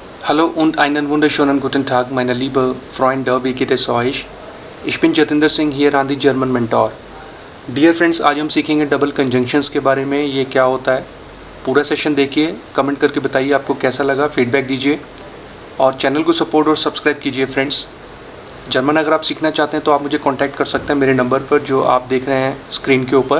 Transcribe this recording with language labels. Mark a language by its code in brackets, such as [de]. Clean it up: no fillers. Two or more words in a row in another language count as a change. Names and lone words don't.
[de] Hallo und einen wunderschönen guten Tag, meine liebe Freunde, wie geht es euch? Ich bin जतिंदर सिंह hier an the German Mentor. [en] Dear friends, [hi] आज हम सीखेंगे [en] double conjunctions [hi] के बारे में। ये क्या होता है, पूरा सेशन देखिए, कमेंट करके बताइए आपको कैसा लगा, फीडबैक दीजिए और चैनल को सपोर्ट और सब्सक्राइब कीजिए। फ्रेंड्स, जर्मन अगर आप सीखना चाहते हैं तो आप मुझे कांटेक्ट कर सकते हैं मेरे नंबर पर जो आप देख रहे हैं स्क्रीन के ऊपर।